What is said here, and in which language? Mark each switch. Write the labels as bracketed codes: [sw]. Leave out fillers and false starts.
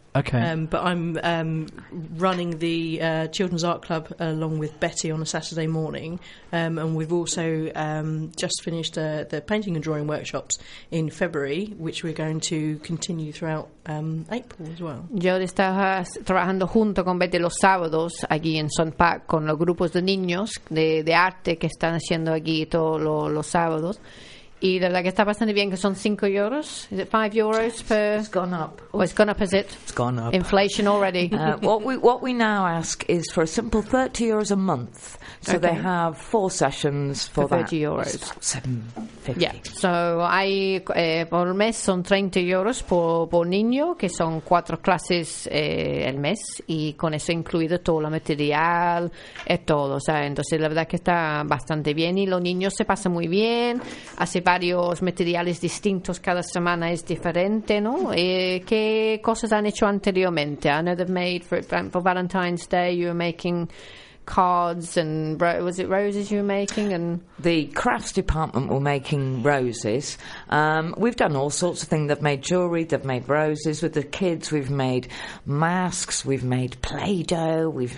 [en] Okay. But I'm running the Children's Art Club along with Betty on a Saturday morning, and we've also just finished the painting and drawing workshops in February, which we're going to continue throughout April as well. [es] Yo estaba trabajando junto con Betty los sábados aquí en Sun Park con los grupos de niños de arte que están haciendo aquí todos los sábados. [en] either. Like, [es] está bastante bien, que son 5 euros. [en] Is it 5 euros per... It's gone up. Oh, it's gone up, is it? It's gone up. Inflation already. what we now ask is for a simple 30 euros a month. So okay. They have 4 sessions for that. 30 euros. 7.50. Yeah. [es] So, hay por mes son 30 euros por niño, que son 4 clases el mes. Y con eso incluido todo el material y todo. O sea, entonces la verdad que está bastante bien. Y los niños se pasan muy bien. Hace varios materiales distintos, cada semana es diferente, ¿no? ¿Qué cosas han hecho anteriormente? [en] I know they've made for Valentine's Day, you were making cards and was it roses you were making? And the crafts department were making roses. We've done all sorts of things. They've made jewellery, they've made roses with the kids, we've made masks, we've made Play-Doh,